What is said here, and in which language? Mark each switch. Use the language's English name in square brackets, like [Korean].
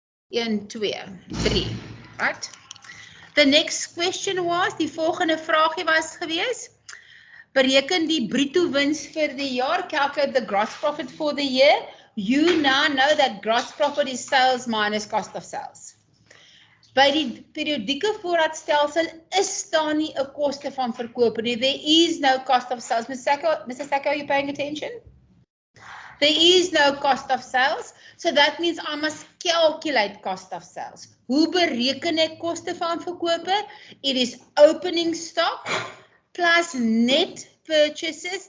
[English] 1, 2, 3, right? The next question was, [Afrikaans] die volgende vraagie was gewees, bereken die bruto wins vir die jaar, [English] calculate the gross profit for the year. You now know that gross profit is sales minus cost of sales. [Afrikaans] By die periodieke voorraadstelsel is daar nie 'n koste van verkoop nie. [English] There is no cost of sales. Mr. Sacco, are you paying attention? There is no cost of sales, so that means I must calculate cost of sales. [Afrikaans] Hoe bereken ek koste van verkope? [English] It is opening stock plus net purchases.